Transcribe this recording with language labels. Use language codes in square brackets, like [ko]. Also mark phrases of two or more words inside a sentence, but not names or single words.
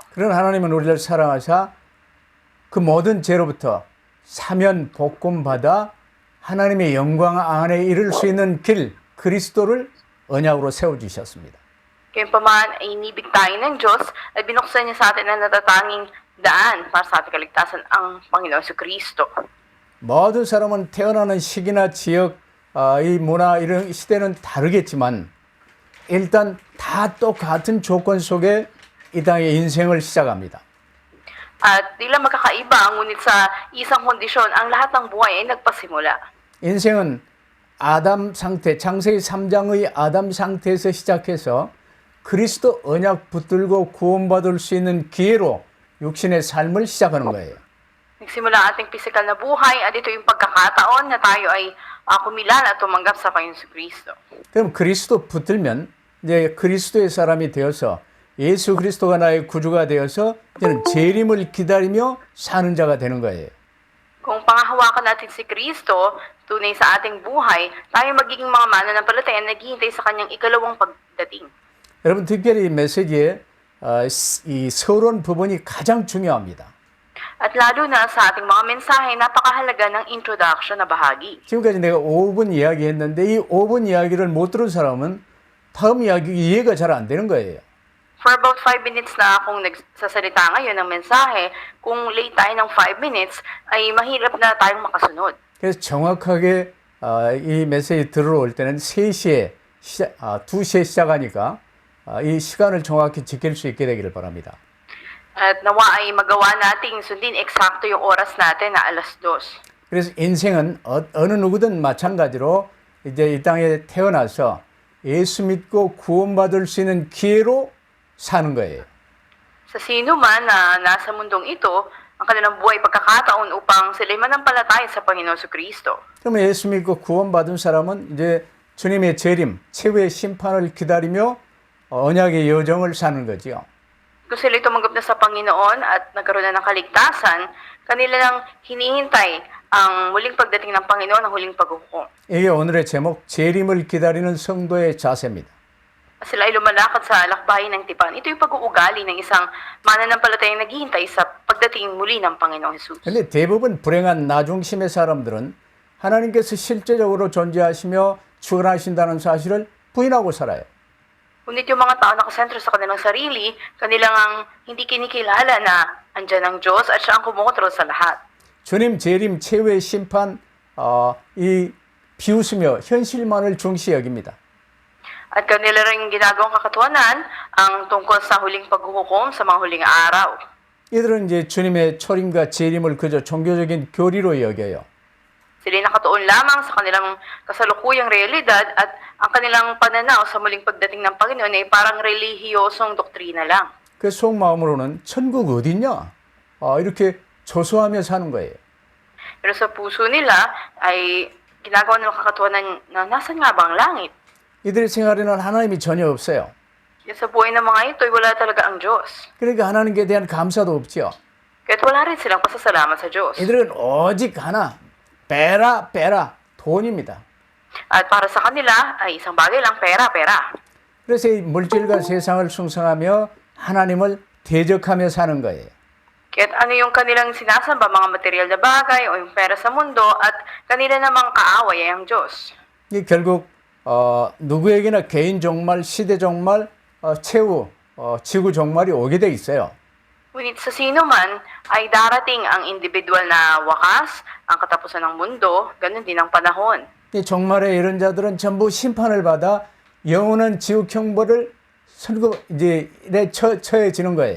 [ko] 그런 하나님은 우리를 사랑하사 그 모든 죄로부터 사면 복권 받아 하나님의 영광 안에 이를 수 있는 길 그리스도를 언약으로 세워주셨습니다. [tl] Gayunpaman ay inibig tayo ng Diyos at binuksan niya sa atin ang natatanging daan para sa ating kaligtasan, ang Panginoon Jesucristo. [ko] 모든 사람은 태어나는 시기나 지역, 이 문화 이런 시대는 다르겠지만 일단 다 똑같은 조건 속에 이 땅의 인생을 시작합니다. [tl] At di lang magkakaiba, ngunit sa isang kondisyon, ang lahat ng buhay ay nagpasimula. [ko] 인생은 아담 상태, 창세기 3장의 아담 상태에서 시작해서 그리스도 언약 붙들고 구원받을 수 있는 기회로 육신의 삶을 시작하는 거예요. [tl] Nagsimula ang ating pisikal na buhay at ito yung pagkakataon na tayo ay kumilala at tumanggap sa Panginoon Jesucristo. [ko] 그럼 그리스도 붙들면 이제 그리스도의 사람이 되어서 예수 그리스도가 나의 구주가 되어서 이제는 재림을 기다리며 사는 자가 되는 거예요. [tl] Kung pangahawakan natin si Kristo, tunay sa ating buhay, tayo magiging mga mananampalataya na naghihintay sa kanyang ikalawang pagdating. [ko] 여러분 특별히 이 메시지에 이 서론 부분이 가장 중요합니다. [tl] At lalo na sa ating mga mensahe, napakahalaga ng introduction na bahagi. [ko] 지금까지 내가 5분 이야기했는데 이 5분 이야기를 못 들은 사람은 다음 이야기 이해가 잘 안 되는 거예요. [en] For about 5 minutes [tl] na akong nagsasalita ngayon ng mensahe, kung late tayo ng 5 minutes, ay mahirap na tayong makasunod. [ko] 그래서 정확하게 이 메시지 들어올 때는 3시에 2시에 시작하니까 이 시간을 정확히 지킬 수 있게 되기를 바랍니다. [tl] At nawa ay magawa nating sundin eksakto yung oras natin na 2:00. [ko] 그래서 인생은 어느 누구든 마찬가지로 이제 이 땅에 태어나서 예수 믿고 구원받을 수 있는 기회로 사는 거예요. [tl] Sa sino man na nasa mundong ito, ang kanilang buhay pagkakataon upang sila'y manampalataya sa Panginoon Jesucristo. [ko] 그러면 예수 믿고 구원받은 사람은 이제 주님의 재림, 최후의 심판을 기다리며 언약의 여정을 사는 거지요. [tl] Kung sila'y tumanggap na sa Panginoon at nagkaroon na ng kaligtasan, kanila nang hinihintay ang muling pagdating ng Panginoon, ang huling paghuhukom. [ko] 이게 오늘의 제목, 재림을 기다리는 성도의 자세입니다. [tl] Sila ay lumalakad sa lakbayin ng tipan. Ito yung pag-uugali ng isang mananampalatayang naghihintay sa pagdating muli ng Panginoong Jesus. [ko] 그런데 대부분 불행한 나중심의 사람들은 하나님께서 실제적으로 존재하시며 주관하신다는 사실을 부인하고 살아요. [tl] Ngunit yung mga tao nakasentro sa kanilang sarili, kanilang ang hindi kinikilala na andyan ang Diyos at siya ang kumukontrol sa lahat. [ko] 주님 재림 최후의 심판 이 비웃으며 현실만을 중시 여깁니다. [tl] At kanila rin ginagawang kakatuwanan ang tungkol sa huling paghuhukom sa mga huling araw. [ko] 이들은 이제 주님의 초림과 재림을 그저 종교적인 교리로 여겨요. [tl] Sila'y nakatuon lamang sa kanilang kasalukuyang realidad at ang kanilang pananaw sa muling pagdating ng Panginoon ay parang relihiyosong doktrina lang. [ko] 그 속마음으로는 천국 어딨냐? 이렇게 조소하며 사는 거예요. [tl] Pero sa puso nila ay ginagawa ng kakatuwanan na nasan nga ba ang langit? [ko] 이들의 생활에는 하나님이 전혀 없어요. [tl] Sa buhay ng mga ito ay wala talaga ang Diyos. [ko] 그러니까 하나님께 대한 감사도 없지요. [tl] Kaya't wala rin silang pasasalamat sa Diyos. [ko] 이들은 오직 하나, 빼라 돈입니다. [tl] At para sa kanila ay isang bagay lang, pera. [ko] 그래서 이 물질과 세상을 숭상하며 하나님을 대적하며 사는 거예요. [tl] Kaya't ano yung kanilang sinasamba, mga material na bagay o yung pera sa mundo at kanila namang kaaway ay ang Diyos. [ko] 이 결국 누구에게나 개인 종말, 시대 종말, 최후, 지구 종말이 오게 돼 있어요. [tl] Ngunit sa sino man ay darating ang individual na wakas, ang katapusan ng mundo, ganun din ang panahon. [ko] 이 종말에 이른 자들은 전부 심판을 받아 영원한 지옥 형벌을 처해지는 거예요.